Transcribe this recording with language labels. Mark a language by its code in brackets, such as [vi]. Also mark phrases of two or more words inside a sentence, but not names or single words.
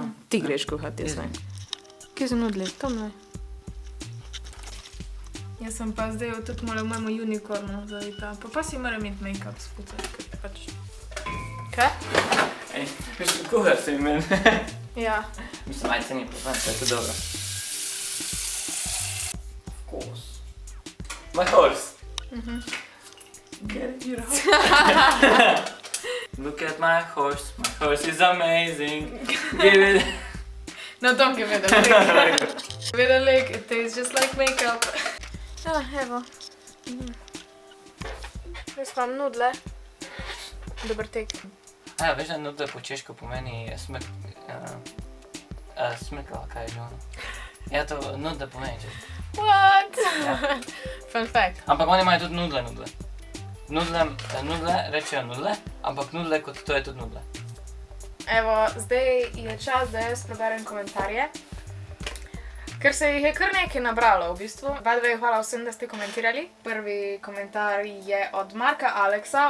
[sl] Ti greš kuhati, jaz ne. Kje so nudli? Tam ne. Jaz sem pa zdaj tudi malo v mojemu unicornu zavita. Pa si moram imeti make-up spucati, ker pač... Kaj? Ej, kuhar se imen. Ja. Mislim, majce ni problem, to je to dobro. [en] Of course. My horse. Get your horse. Look at my horse is amazing. Give it... No, don't give it a lick. Give it a lick, it tastes just like make-up. [sl] Ja, evo. Res imam nudle. Dober tek. A, veš, da nudle po češko pomeni smrkala, kaj je že ono? Ja, to nudle pomeni češko. [en] What? [sl] Ja. [en] Fun fact. [sl] Ampak oni imajo tudi nudle. Nudle, rečejo nudle, ampak nudle kot to je tudi nudle. Evo, zdaj je čas, da jaz preberem komentarje. Ker se jih je kar nekaj nabralo v bistvu. Hvala vsem, da ste komentirali. Prvi komentar je od Marka Aleksa.